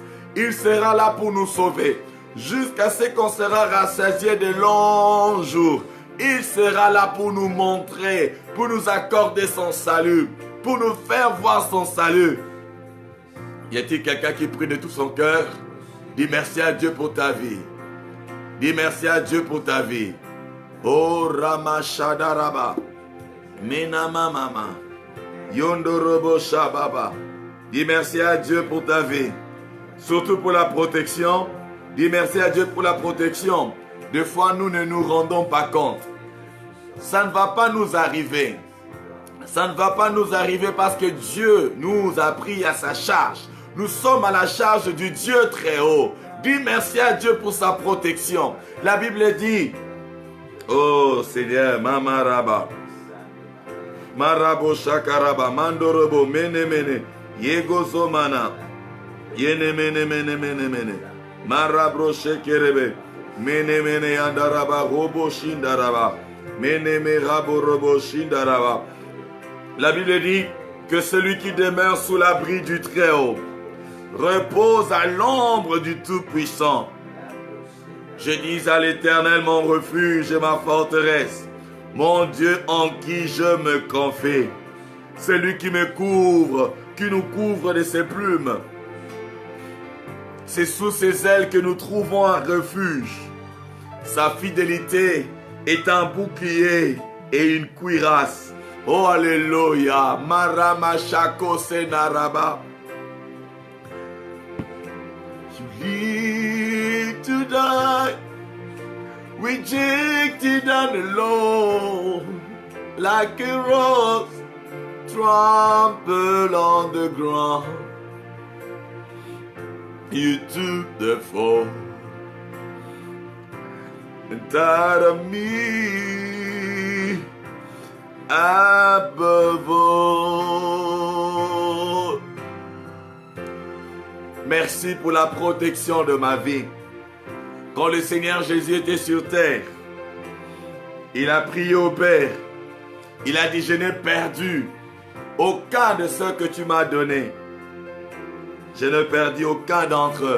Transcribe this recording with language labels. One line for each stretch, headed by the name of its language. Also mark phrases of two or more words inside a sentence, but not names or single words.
French: Il sera là pour nous sauver. Jusqu'à ce qu'on sera rassasié de longs jours. Il sera là pour nous montrer, pour nous accorder son salut, pour nous faire voir son salut. Y a-t-il quelqu'un qui prie de tout son cœur? Dis merci à Dieu pour ta vie. Dis merci à Dieu pour ta vie. Oh Ramashadaraba. Menama mama. Yondorobo Shababa. Dis merci à Dieu pour ta vie. Surtout pour la protection. Dis merci à Dieu pour la protection. Des fois, nous ne nous rendons pas compte. Ça ne va pas nous arriver. Ça ne va pas nous arriver parce que Dieu nous a pris à sa charge. Nous sommes à la charge du Dieu très haut. Dis merci à Dieu pour sa protection. La Bible dit, oh Seigneur, Mamaraba, Marabo Shakaraba, Mandorobo, Mene Mene, Yegozo Mana, Yene Mene Mene Mene Mene, Marabro Shekerebe, Mene Mene Yandaraba, Robo Shindaraba, Mene Me Rabo Robo Shindaraba. La Bible dit que celui qui demeure sous l'abri du Très-Haut repose à l'ombre du Tout-Puissant. Je dis à l'Éternel mon refuge et ma forteresse, mon Dieu en qui je me confie. Celui qui me couvre, qui nous couvre de ses plumes. C'est sous ses ailes que nous trouvons un refuge. Sa fidélité est un bouclier et une cuirasse. Oh, alléluia. Maramashako senaraba.
English: You live to die, rejected and alone, like a rose trampled on the ground. You took the fall and thought of me above all.
French: Merci pour la protection de ma vie. Quand le Seigneur Jésus était sur terre, il a prié au Père. Il a dit, je n'ai perdu aucun de ceux que tu m'as donnés. Je ne perdis aucun d'entre eux.